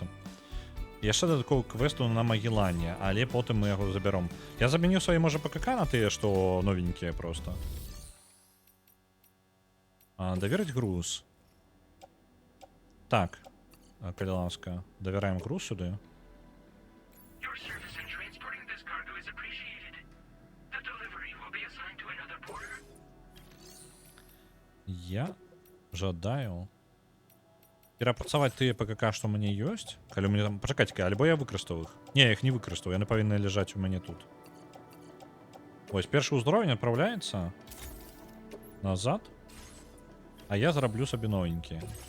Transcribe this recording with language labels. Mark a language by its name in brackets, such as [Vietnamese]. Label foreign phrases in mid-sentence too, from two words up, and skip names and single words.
[Belarusian] Яшчэ дадатковы квесту на Магеллане, але потым мы яго забяром. Я замяніў свае, можа, ПКК на тыя, што новенькія просто. Даверыць груз. Так. Калі ласка, давяраем груз сюды. [English] Your service in transporting this cargo is appreciated. The delivery will be assigned to another porter. [Belarusian] Я жадаю перапрацаваць тыя ПКК, што ў мяне ёсць. Калі ў мяне там... Пачакайце-ка, альбо я выкарыстаў іх. Не, я іх не выкарыстаў, яны павінны ляжаць у мяне тут. Вось, першы ўзровень адпраўляецца назад, а я зараблю сабе новенькія.